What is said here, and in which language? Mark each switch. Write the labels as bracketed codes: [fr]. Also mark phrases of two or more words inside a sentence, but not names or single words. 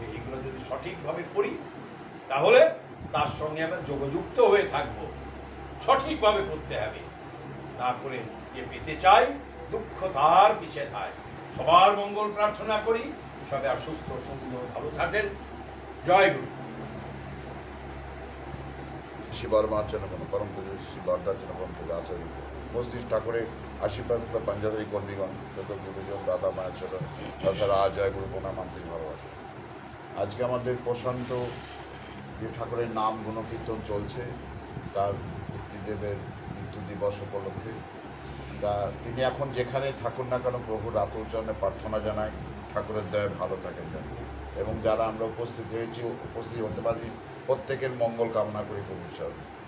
[bn] এগুলো যদি সঠিকভাবে করি তাহলে তার সঙ্গে আমরা যোগযুক্ত হয়ে থাকবো। সঠিকভাবে করতে হবে, না করে যে পেতে চাই দুঃখ তার পিছে থাকে। সবার মঙ্গল প্রার্থনা করি, সবাই সুস্থ সুন্দর ভালো থাকেন। জয় গুরু। শিবার্মাচন পরম পূজ্য শ্রী বর্ধাচন পরম পূজ্য আচার্য উপস্থিত ঠাকুরের আশীর্বাদ পাঞ্জাধারী কর্মীগণ যত গুরুজন দাদা মায়ের ছোট তাছাড়া জয় গুরু প্রণাম আন্তরিক ভালোবাসা। আজকে আমাদের প্রশান্ত যে ঠাকুরের নাম গুণকীর্তন চলছে তার পিতৃদেবের মৃত্যু দিবস উপলক্ষে। তা তিনি এখন যেখানে থাকুন না কেন প্রভুর আতুরচরণে প্রার্থনা জানাই ঠাকুরের দয়ায় ভালো থাকেন যেন, এবং যারা আমরা উপস্থিত হয়েছি উপস্থিত হতে পারি প্রত্যেকের মঙ্গল কামনা করি প্রভুর চরণে।